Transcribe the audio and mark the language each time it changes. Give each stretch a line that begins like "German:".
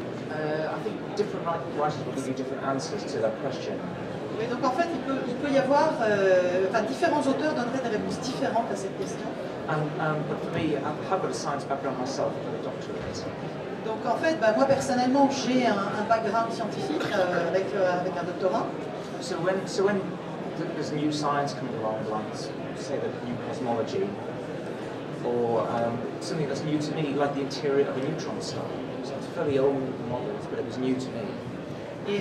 English: I think different writers will give you different answers to that question.
French: Oui, donc en fait, il peut y avoir, différents auteurs donneraient des réponses différentes à cette question.
English: But for me, I've got a science background myself, I've got a doctorate.
French: Donc en fait, moi personnellement, j'ai un background scientifique avec un doctorat.
English: So when there's new science coming along, like say the new cosmology, or something that's new to me, like the interior of a neutron star. So it's fairly old models, but it was new to me.